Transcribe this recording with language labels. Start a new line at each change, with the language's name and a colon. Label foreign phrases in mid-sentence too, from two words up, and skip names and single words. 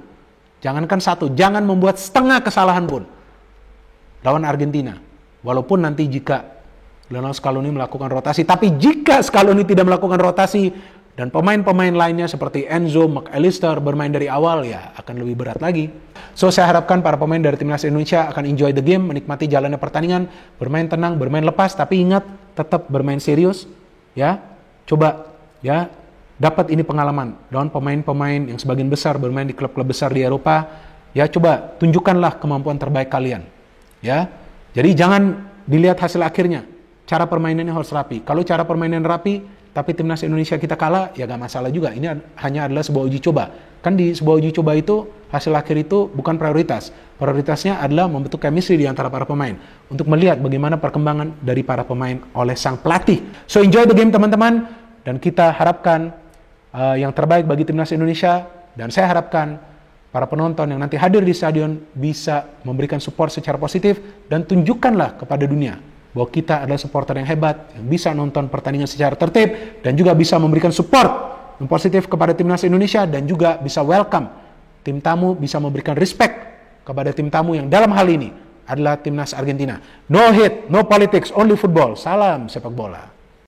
Indonesian: Jangankan satu, jangan membuat setengah kesalahan pun lawan Argentina. Walaupun nanti jika Lionel Scaloni melakukan rotasi, tapi jika Scaloni tidak melakukan rotasi dan pemain-pemain lainnya seperti Enzo, McAllister bermain dari awal, ya akan lebih berat lagi. So, saya harapkan para pemain dari Timnas Indonesia akan
English: enjoy the game,
Indonesian: menikmati jalannya pertandingan, bermain tenang, bermain lepas, tapi ingat, tetap bermain serius. Ya, coba ya dapat ini pengalaman lawan pemain-pemain yang sebagian besar bermain di klub-klub besar di Eropa. Ya, coba tunjukkanlah kemampuan terbaik kalian. Ya, jadi jangan dilihat hasil akhirnya. Cara permainannya harus rapi. Kalau cara permainan rapi, tapi Timnas Indonesia kita kalah, ya gak masalah juga. Ini hanya adalah sebuah uji coba. Kan di sebuah uji coba itu, hasil akhir itu bukan prioritas. Prioritasnya adalah membentuk chemistry di antara para pemain. Untuk melihat bagaimana perkembangan dari para pemain oleh sang pelatih. So,
English: enjoy the game
Indonesian: teman-teman. Dan kita harapkan yang terbaik bagi Timnas Indonesia. Dan saya harapkan para penonton yang nanti hadir di stadion bisa memberikan support secara positif. Dan tunjukkanlah kepada dunia bahwa kita adalah supporter yang hebat, yang bisa nonton pertandingan secara tertib, dan juga bisa memberikan support yang positif kepada Timnas Indonesia, dan juga bisa welcome tim tamu, bisa memberikan respect kepada tim tamu yang dalam hal ini adalah Timnas Argentina.
English: No hate, no politics, only football.
Indonesian: Salam sepak bola.